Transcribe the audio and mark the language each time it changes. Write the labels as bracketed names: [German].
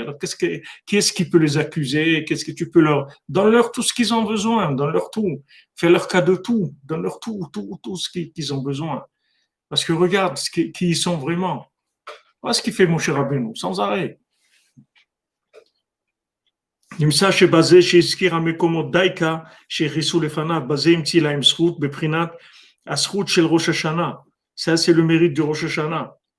[French] Alors, qui est-ce qui peut les accuser? Qu'est-ce que tu peux donne-leur tout ce qu'ils ont besoin, donne-leur tout. Fais-leur cas de tout, donne-leur tout ce qu'ils ont besoin. Parce que regarde qui ils sont vraiment. Voilà ce qu'il fait mon cher Rabbeinu, sans arrêt. [Hebrew] נמצא שבזה שהזכיר המקומות דייקה שהכניסו לפניו, בזה המציא להם זכות בבחינת הזכות של ראש השנה. [French] Ça, c'est le mérite du Rosh Hashanah.